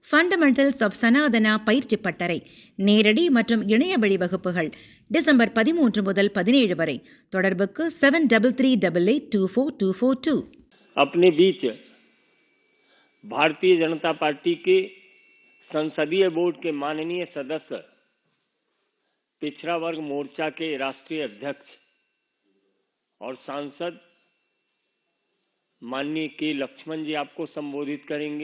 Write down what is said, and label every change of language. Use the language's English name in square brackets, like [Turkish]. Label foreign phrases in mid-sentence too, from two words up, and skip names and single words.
[English] fundamentals of [Tamil] சனாதனா பயிற்சி பட்டறை நேரடி மற்றும் இணைய வழி வகுப்புகள் டிசம்பர் 13 முதல் 17 வரை. தொடர்புக்கு 7388824242. [Hindi] अपने बीच भारतीय जनता पार्टी के संसदीय बोर्ड के माननीय सदस्य, पिछड़ा वर्ग मोर्चा के राष्ट्रीय अध्यक्ष और सांसद माननीय के लक्ष्मण जी आपको संबोधित करेंगे।